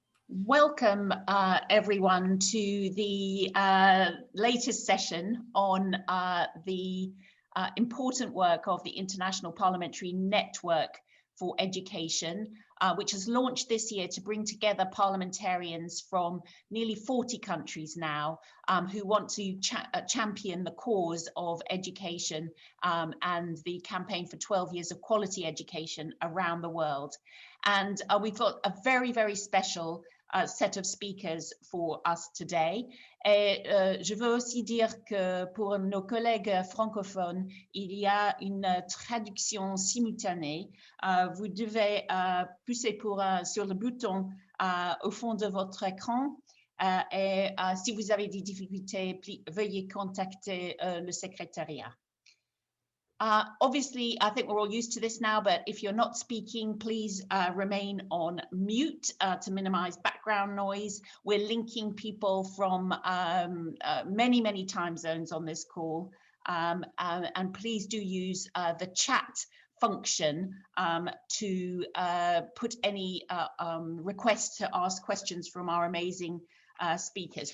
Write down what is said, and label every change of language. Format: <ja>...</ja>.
<en>Welcome, everyone, to the latest session on the important work of the International Parliamentary Network for Education, which has launched this year to bring together parliamentarians from nearly 40 countries now who want to champion the cause of education and the campaign for 12 years of quality education around the world. And we've got a very, very special set of speakers for us today.</en> <fr>Je veux aussi dire que pour nos collègues francophones, il y a une traduction simultanée. Vous devez pousser sur le bouton au fond de votre écran. Et si vous avez des difficultés, veuillez contacter le secrétariat.</fr> <en>Obviously, I think we're all used to this now, but if you're not speaking, please remain on mute to minimize background noise. We're linking people from many, many time zones on this call. And please do use the chat function to put any requests to ask questions from our amazing speakers.</en>